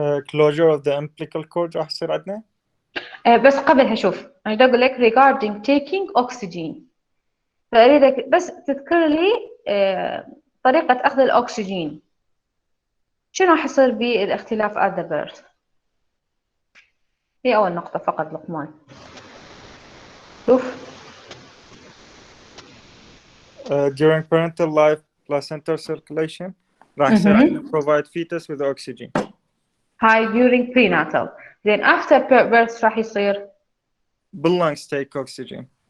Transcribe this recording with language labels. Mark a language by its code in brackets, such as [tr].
[en] Closure of the umbilical cord [ar] راح يصير عندنا. بس قبلها شوف أنا بدي أقول لك [en] regarding taking oxygen. [ar] فأريدك بس تذكر لي طريقة أخذ الأكسجين. شنو راح يصير بالاختلاف [en] at the birth؟ [ar] هي أول نقطة فقط لقمان. شوف. [en] During parental life, placental circulation [ar] راح يصير عندنا [en] provide fetus with oxygen. هاي during prenatal. Then after birth [ar] راح يصير باللungs take oxygen.